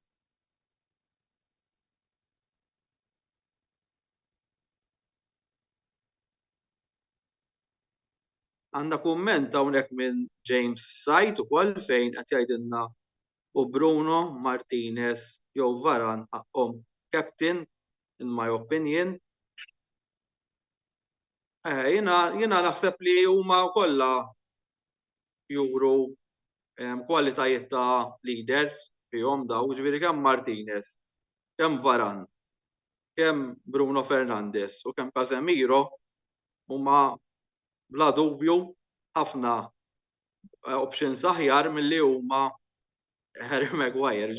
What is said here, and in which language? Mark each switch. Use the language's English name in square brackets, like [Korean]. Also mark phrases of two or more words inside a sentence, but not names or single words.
[Maltese] Għandna kumment hawnhekk minn James Sajt ukoll fejn qed jgħidilna u Bruno Martinez jew Varane ħaqhom [English] captain in my opinion. [Maltese] Jiena naħseb li huma kollha juru kwalitajiet ta' leaders fihom daw, ġifieri kemm Martinez, kemm Varane, kemm Bruno Fernandes u kemm Casemiro huma bla dubju ħafna options aħjar milli huma Harry Maguire.